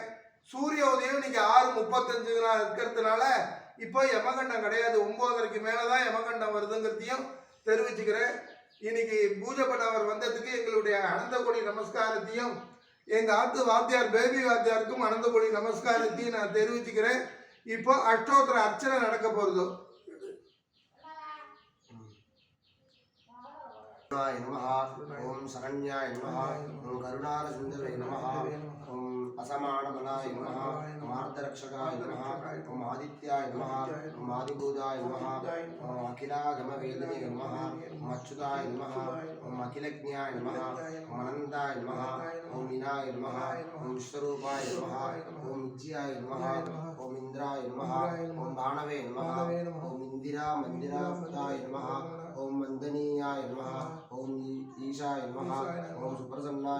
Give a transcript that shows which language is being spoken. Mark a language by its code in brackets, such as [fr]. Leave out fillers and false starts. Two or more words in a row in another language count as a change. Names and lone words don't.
[ta] சூரிய உதயம் இன்னைக்கு 6:35 இருக்கிறதுனால இப்போ யமகண்டம் கிடையாது. 9:30க்கு மேலே தான் யமகண்டம் வருதுங்கிறதையும் தெரிவிச்சுக்கிறேன். இன்னைக்கு பூஜை பண்ணவர் வந்ததுக்கு எங்களுடைய அனந்த கோடி நமஸ்காரத்தையும் எங்கள் ஆத்து வாத்தியார் பேபி வாத்தியாருக்கும் அனந்த கோடி நமஸ்காரத்தையும் நான் தெரிவிச்சுக்கிறேன். இப்போ அஷ்டோத்திர அர்ச்சனை நடக்க போகிறது. [sa] ओम शरण्याय नमः ओम करुणारसिंधवे नमः ओम असमानबलाय नमः ओम आर्तरक्षकाय नमः ओम आदित्याय नमः ओम आदिभूताय नमः ओम अखिलागमवेदिने नमः ओम अच्युताय नमः ओम अखिलज्ञाय नमः ओम अनन्ताय नमः ओम मीनाय नमः ओम विश्वरूपाय नमः ओम विजयाय नमः ओम इंद्राय नमः ओम भाणवे नमः ओम इंदिरा मंदिराय नमः ओम वंदनीयाय नमः ओम ईशाय नमः ओम सुप्रसन्नाय